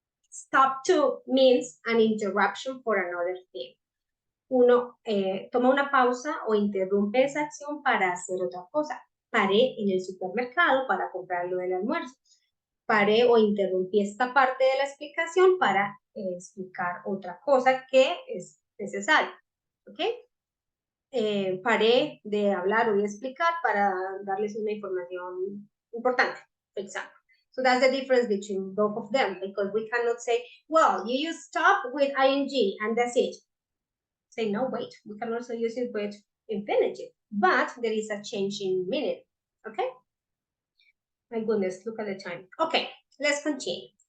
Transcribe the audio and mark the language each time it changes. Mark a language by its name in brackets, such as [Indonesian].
[English] Stop to means an interruption for another thing. [Spanish] Uno toma una pausa o interrumpe esa acción para hacer otra cosa. Paré en el supermercado para comprar lo del almuerzo. Paré o interrumpí esta parte de la explicación para explicar otra cosa que es necesaria. ¿Ok? Paré de hablar o de explicar para darles una información importante, [English] for example. So that's the difference between both of them, because we cannot say, well, you use stop with ing and that's it. Say, no, wait, we can also use it with infinitive, but there is a change in meaning, okay? My goodness, look at the time. Okay, let's continue.